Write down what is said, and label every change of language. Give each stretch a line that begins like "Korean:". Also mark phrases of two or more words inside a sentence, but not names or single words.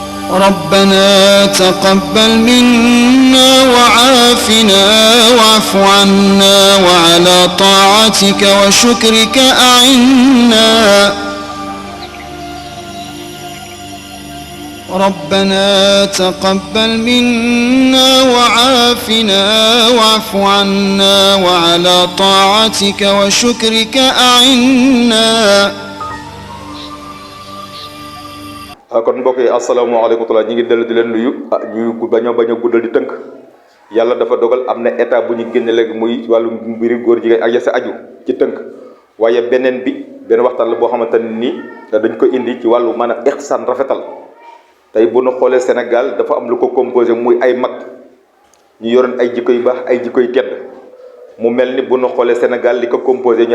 Arabic: ربنا تقبل منا وعافنا واعف عنا وعلى طاعتك وشكرك أعنا ربنا تقبل منا وعافنا واعف عنا وعلى طاعتك وشكرك أعنا.
Wolof: kon mbokk yi
Arabic: السلام عليكم ورحمة الله
Wolof: ñu ngi dellu di leen nuyu ñu bañ a guddal di tënk yàlla dafa dogal am na état bu ñu génne léegi muy wàllu mbiri góor jigéen ak ya sa aju ci tënk waaye benn waxtaan la boo xamante ne nii dañ ko indi ci wàllu maanaam ihsaan rafetal tey bu nu xoolee Sénégal dafa am lu ko composé muy ay mag ñu yoroon ay jikko yu baax ay jikko yu tedd mu mel ni bu nu xoolee Sénégal li ko composé ñu